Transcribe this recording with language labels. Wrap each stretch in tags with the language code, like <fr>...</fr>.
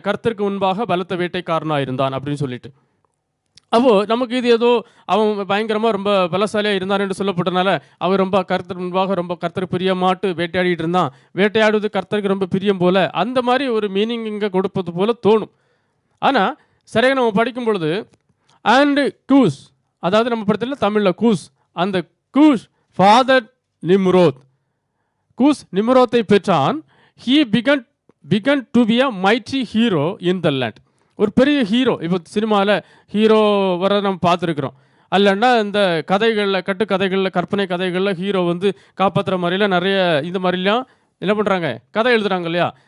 <ta>கர்த்தருக்கு முன்பாக பலத்த வேட்டைக்காரனாக இருந்தான் அப்படின்னு சொல்லிட்டு. அப்போது நமக்கு இது ஏதோ அவன் பயங்கரமாக ரொம்ப பலசாலியாக இருந்தான் என்று சொல்லப்பட்டனால அவன் ரொம்ப கர்த்தருக்கு முன்பாக ரொம்ப கர்த்தருக்கு பிரியமாட்டு வேட்டையாடிட்டு இருந்தான். வேட்டையாடுவது கர்த்தருக்கு ரொம்ப பிரியம் போல, அந்த மாதிரி ஒரு மீனிங் இங்கே கொடுப்பது போல தோணும். ஆனால் சரியாக நம்ம படிக்கும் பொழுது அண்டு கூஸ், அதாவது நம்ம படத்தில் தமிழில் கூஸ், அந்த கூஷ் ஃபாதர் நிம்ரோத். கூஸ் நிம்ரோத்தை பெற்றான்.</ta> <en>he began to be a mighty hero in the land.</en> <ta>ஒரு பெரிய ஹீரோ. இப்போ சினிமாவில் ஹீரோ வர நம்ம பார்த்துருக்குறோம். அல்லன்னா இந்த கதைகளில், கட்டுக்கதைகளில், கற்பனை கதைகளில் ஹீரோ வந்து காப்பாற்றுற மாதிரிலாம் நிறைய இந்த மாதிரிலாம் என்ன பண்ணுறாங்க, கதை எழுதுறாங்க இல்லையா?</ta>